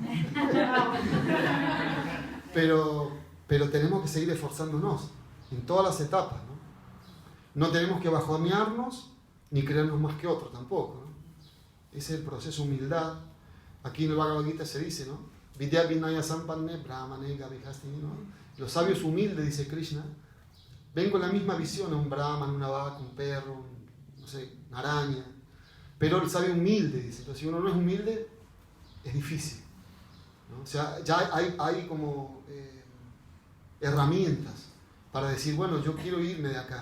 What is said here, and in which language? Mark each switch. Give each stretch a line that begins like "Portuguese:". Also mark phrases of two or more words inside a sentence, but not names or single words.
Spanish: pero tenemos que seguir esforzándonos en todas las etapas, ¿no? No tenemos que bajonearnos ni creernos más que otro tampoco, ¿no? Ese es el proceso de humildad. Aquí en el Bhagavad Gita se dice, ¿no?
Sanskrit: विद्या विनय सम्पन्ने ब्राह्मणे गवि हस्तिनि,
Spanish: ¿no? Los sabios humildes, dice Krishna, ven con la misma visión a un brahman, una vaca, un perro, no sé, una araña. Pero el sabio humilde, dice. Entonces, si uno no es humilde, es difícil, ¿no? O sea, ya hay como herramientas para decir, bueno, yo quiero irme de acá.